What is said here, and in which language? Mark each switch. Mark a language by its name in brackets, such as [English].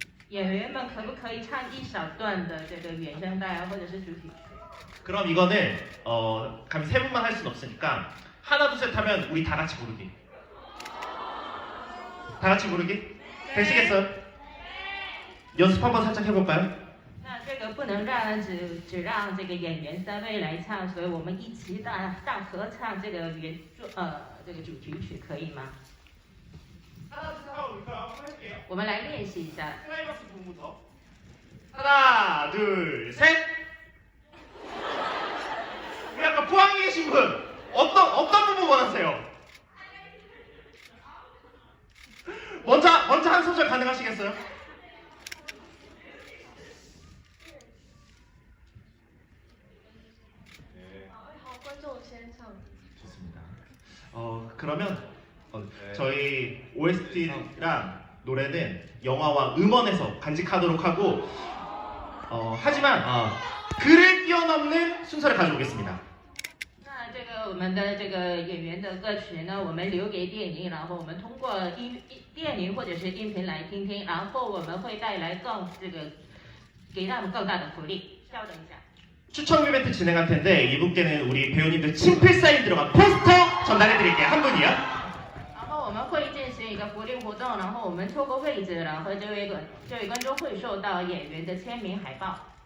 [Chinese] 演员们可不可以唱一小段的这个原声带或者是主题曲？ [Korean] 그럼 이거는 감히 세 분만 할 수는 없으니까 하나 둘 셋 하면 우리 다 같이 부르기. 다 같이 부르기? 되시겠어요? 연습 한번 살짝 해볼까요? [Chinese] 那这个不能只让这个演员3位来唱，所以我们一起大合唱这个这个主题曲可以吗？ [Korean] 하나 둘 셋 하고 올까요? 한번 해볼게요. [Chinese] 我们来练习一下。 [Korean] 클라이막스 부분부터. 하나, 둘, 셋. 우리 아까 포항에 계신 분 어떤 부분 원하세요? 먼저 한 소절 가능하시겠어요? 네. [Chinese] 好，观众先唱。 [Korean] 좋습니다. 그러면 네. 저희 OST랑 노래는 영화와 음원에서 간직하도록 하고 하지만 글을 뛰어넘는 순서를 가져오겠습니다. [Chinese] 那这个我们的这个演员的歌曲呢，我们留给电影，然后我们通过电影或者是音频来听听，然后我们会带来给他们更大的福利。稍等一下。 [Korean] 추첨 이벤트 진행할 텐데 이분께는 우리 배우님들 친필 사인 들어간 포스터 전달해드릴게요. 한 분이요. [Chinese] 然后我们会进行一个福利活动，然后我们抽个位置，然后这位观众会收到演员的签名海报。